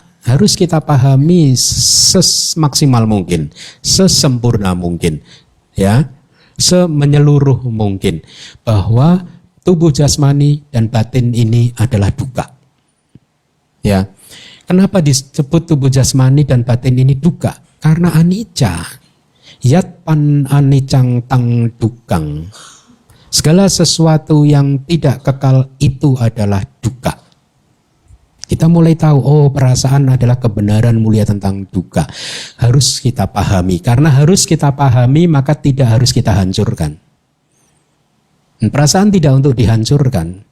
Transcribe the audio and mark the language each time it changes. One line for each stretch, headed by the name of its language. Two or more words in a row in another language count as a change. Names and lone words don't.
Indonesian: Harus kita pahami semaksimal mungkin, sesempurna mungkin, ya, semenyeluruh mungkin bahwa tubuh jasmani dan batin ini adalah duka. Ya, kenapa disebut tubuh jasmani dan batin ini duka?
Pali: Karena anicca, yat pan anicang tang dukang.
Indonesian: Segala sesuatu yang tidak kekal itu adalah duka. Kita mulai tahu, oh perasaan adalah kebenaran mulia tentang duka. Harus kita pahami. Karena harus kita pahami, maka tidak harus kita hancurkan. Perasaan tidak untuk dihancurkan.